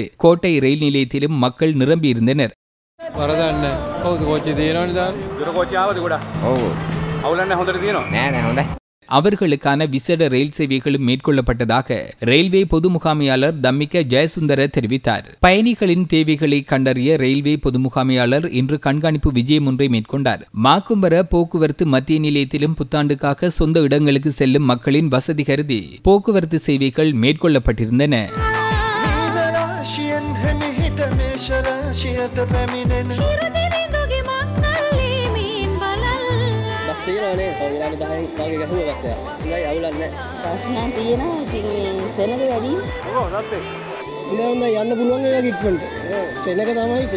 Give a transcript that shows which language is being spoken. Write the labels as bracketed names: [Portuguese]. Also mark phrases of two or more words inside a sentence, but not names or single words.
[Tamil] கோட்டை ரயில் நிலையத்திலும் மக்கள் நிரம்பியிருந்தனர். அவர்களுக்கான விசேட ரயில் சேவைகளும் மேற்கொள்ளப்பட்டதாக ரயில்வே பொது முகாமையாளர் தம்மிக்க ஜெயசுந்தர தெரிவித்தார். பயணிகளின் தேவைகளை கண்டறிய ரயில்வே பொது முகாமையாளர் இன்று கண்காணிப்பு விஜயம் ஒன்றை மேற்கொண்டார். மாக்கும்பர போக்குவரத்து மத்திய நிலையத்திலும் புத்தாண்டுக்காக சொந்த இடங்களுக்கு செல்லும் மக்களின் வசதி கருதி போக்குவரத்து சேவைகள் மேற்கொள்ளப்பட்டிருந்தன. [Sinhala] ප්‍රශ්නක් තියෙනවා. ඉතින් සෙනග වැඩි. යන්න පුළුවන් එක ඉක්මනට. සෙනග තමයි